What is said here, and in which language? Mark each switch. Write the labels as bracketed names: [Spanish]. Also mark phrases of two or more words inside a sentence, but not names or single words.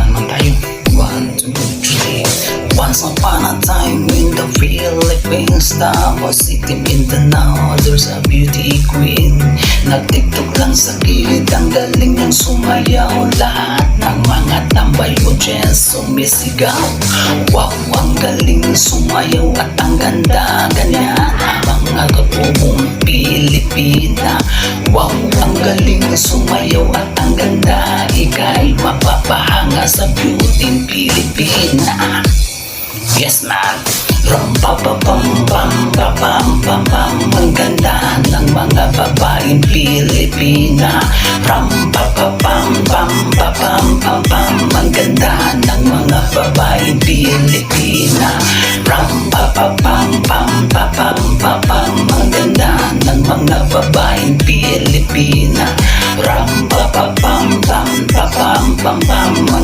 [Filipino] tayo. 1, 2, 3. [English] Once upon a time in the Philippines, tapos City, Mindanao, there's a beauty queen. [Filipino] Nag-tiktok lang sa gilid, ang galing niyang sumayaw. Lahat ng mga tambay audience sumisigaw. Wow, ang galing sumayaw at ang ganda, ganyan ang mga katubong Pilipina. Wow, ang galing sumayaw at ang ganda, ika'y mapapahanga sa beauty Pilipina. [English] Yes man. Ram pa pa pam pam pa pam pam pam. [Filipino] Ang ganda ng mga babaeng Pilipina. Ram pa pa pam pam pa pam pam pam. Ang ganda ng mga babaeng Pilipina. Ram pa pa pam pam pa pam pa pam. Ang ganda ng mga babaeng Pilipina. Ram pa pa pam pam pa pam pam pam.